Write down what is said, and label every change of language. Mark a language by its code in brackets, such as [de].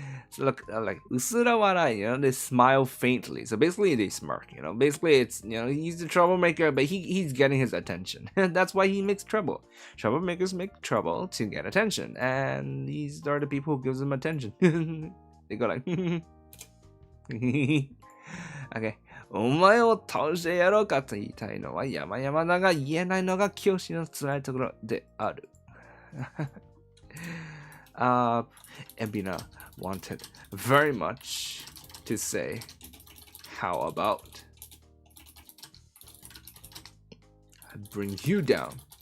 [en] So look, like usura warai, they smile faintly. So basically they smirk, Basically it's, he's the troublemaker, but he's getting his attention. That's why he makes trouble. Troublemakers make trouble to get attention, and these are the people who gives them attention. They go like, okay. [ja] お前を倒してやろうかと言いたいのは山々だが言えないのが教師の辛いところである。 [en] Ebina wanted very much to say, how about I bring you down?